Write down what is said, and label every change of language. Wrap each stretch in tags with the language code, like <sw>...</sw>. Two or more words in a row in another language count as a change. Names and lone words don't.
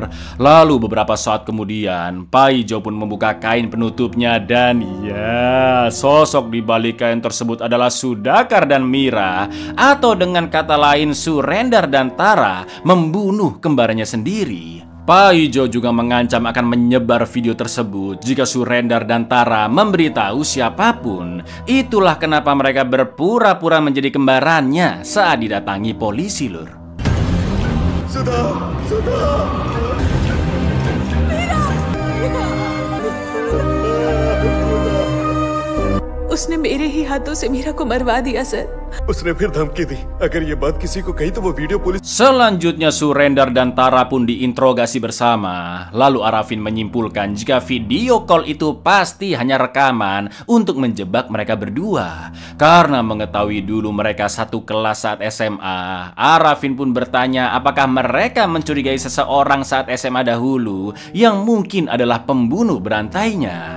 <id>Lalu beberapa saat kemudian Paijo pun membuka kain penutupnya, dan ya, sosok di balik kain tersebut adalah Sudhakar dan Mira, atau dengan kata lain Surendar dan Tara membunuh kembarannya sendiri. Paijo juga mengancam akan menyebar video tersebut jika Surendar dan Tara memberitahu siapapun. Itulah kenapa mereka berpura-pura menjadi kembarannya saat didatangi polisi lur.</id> <hi>उसने मेरे ही हाथों से मीरा को मरवा दिया सर। उसने फिर धमकी दी अगर ये बात किसी को कही तो वो वीडियो पुलिस।</hi> <id>Selanjutnya Surendar dan Tara pun diinterogasi bersama. Lalu Arafin menyimpulkan jika video call itu pasti hanya rekaman untuk menjebak mereka berdua. Karena mengetahui dulu mereka satu kelas saat SMA, Arafin pun bertanya apakah mereka mencurigai seseorang saat SMA dahulu yang mungkin adalah pembunuh berantainya.</id>